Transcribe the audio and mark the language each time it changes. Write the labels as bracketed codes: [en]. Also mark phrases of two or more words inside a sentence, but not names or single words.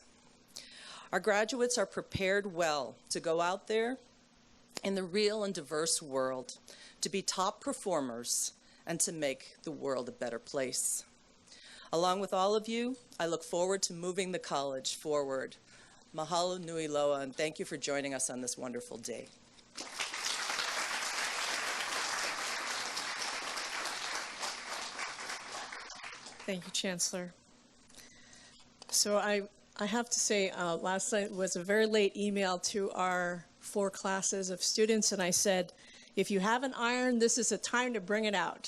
[en] Our graduates are prepared well to go out there in the real and diverse world, to be top performers, and to make the world a better place. Along with all of you, I look forward to moving the college forward. [haw] Mahalo nui loa, [en] and thank you for joining us on this wonderful day. Thank you, Chancellor. So I have to say, last night was a very late email to our 4 classes of students, and I said, if you have an iron, this is a time to bring it out.